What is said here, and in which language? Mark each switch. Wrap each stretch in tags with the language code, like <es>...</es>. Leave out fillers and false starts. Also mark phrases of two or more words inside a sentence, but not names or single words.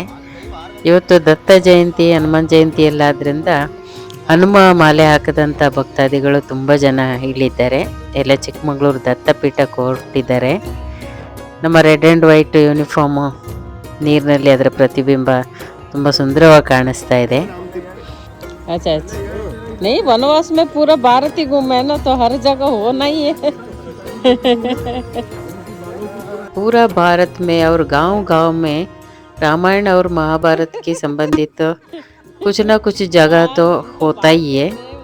<kn>ಇವತ್ತು ದತ್ತ ಜಯಂತಿ, ಹನುಮಾನ್ ಜಯಂತಿ ಎಲ್ಲ ಆದ್ದರಿಂದ ಹನುಮ ಮಾಲೆ ಹಾಕದಂಥ ಭಕ್ತಾದಿಗಳು ತುಂಬ ಜನ ಇಲ್ಲಿದ್ದಾರೆ. ಎಲ್ಲ ಚಿಕ್ಕಮಗಳೂರು ದತ್ತಪೀಠಕ್ಕೆ ಹೊರಟಿದ್ದಾರೆ. ನಮ್ಮ</kn> <en>red and white uniform</en> <kn>ನೀರಿನಲ್ಲಿ ಅದರ ಪ್ರತಿಬಿಂಬ ತುಂಬ ಸುಂದರವಾಗಿ ಕಾಣಿಸ್ತಾ ಇದೆ.</kn> <hi>अच्छा अच्छा नहीं वनवास में पूरा भारत ही घूमे ना तो हर जगह होना ही है पूरा भारत में और गांव-गांव में रामायण और महाभारत के संबंधित कुछ ना कुछ जगह तो होता ही है.</hi>